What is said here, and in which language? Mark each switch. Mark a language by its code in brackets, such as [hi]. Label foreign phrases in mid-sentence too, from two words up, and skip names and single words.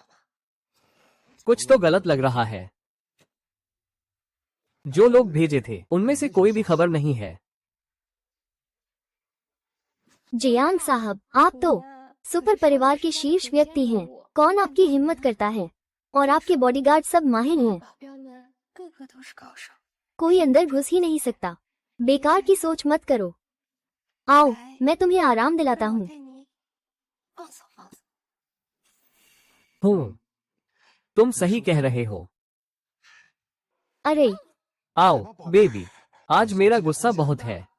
[hi] कुछ तो गलत लग रहा है। जो लोग भेजे थे, उनमें से कोई भी खबर नहीं है। जियांग साहब, आप तो सुपर परिवार के शीर्ष व्यक्ति हैं। कौन आपकी हिम्मत करता है? और आपके बॉडीगार्ड सब माहिर हैं। [zh] 保镖们个个都是高手。 [hi] कोई अंदर घुस ही नहीं सकता। बेकार की सोच मत करो। आओ, मैं तुम्हें आराम दिलाता [zh] 让我 [hi] हूँ। [zh] 带你放松放松。 [hi] हूँ, तुम सही कह रहे हो। अरे, आओ बेबी, आज मेरा गुस्सा बहुत है।